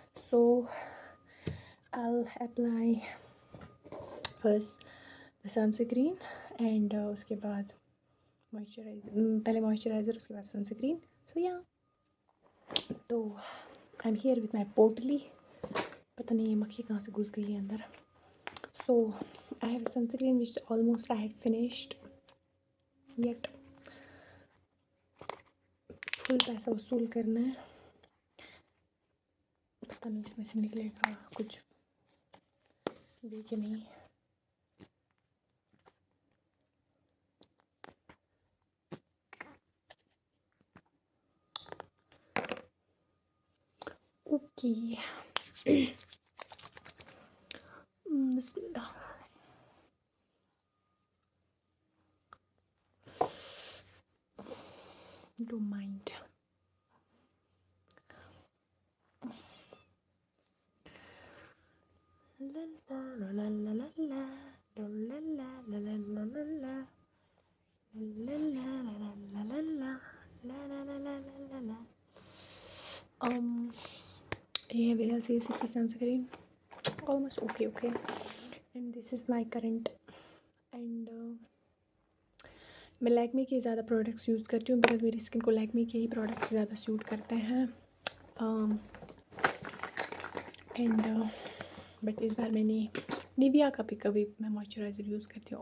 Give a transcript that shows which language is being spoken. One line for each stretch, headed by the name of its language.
English: so I apply first the sunscreen, and
Hindi: उसके बाद पहले मॉइस्चराइज़र, उसके बाद सनस्क्रीन.
English: So yeah, तो I am here with my पोटली.
Hindi: पता नहीं ये मक्खी कहाँ से घुस गई है अंदर.
English: So I have a sunscreen which almost I had finished, yet
Hindi: full पैसा वसूल करना है. पता नहीं इसमें से निकलेगा कुछ भी कि नहीं.
English: Okay.
Arabic: बिस्मिल्लाह.
English: Don't mind. La la la la la la la la la la la la la la la la la la la la la la la la la.
Hindi: ये मेरा CC की sunscreen
English: almost okay, and this is my current.
Hindi: and मैं लैक्मे के ज़्यादा products use करती हूँ because मेरी skin को लैक्मे के ही प्रोडक्ट्स ज़्यादा सूट करते हैं. एंड बट इस बार मैंने निविया का भी कभी मैं मॉइस्चराइज़र यूज़ करती हूँ.